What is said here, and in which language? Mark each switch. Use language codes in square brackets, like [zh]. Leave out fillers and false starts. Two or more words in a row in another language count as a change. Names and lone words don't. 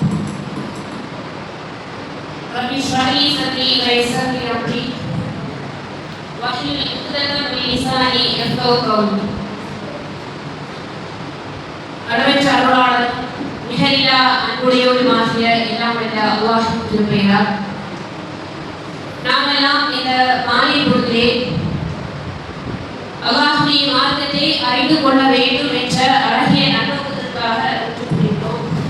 [ar] رب اشرح لي صدري ويسر لي أمري واحلل عقدة من لساني يفقهوا قولي. [ta] அளவற்ற அருளாளர் நிகரில்லா அன்புடையோடு மாற்றிய எல்லாம் வல்ல அல்லாஹ் திருப்பெயரால் நாமெல்லாம் இந்த மாலை பொழுதிலே அல்லாஹ்வுடைய மார்க்கத்தை அறிந்து கொள்ள வேண்டும் என்ற அழகிய நோக்கத்திற்காக ஒற்றுக்கொள்கிறோம்.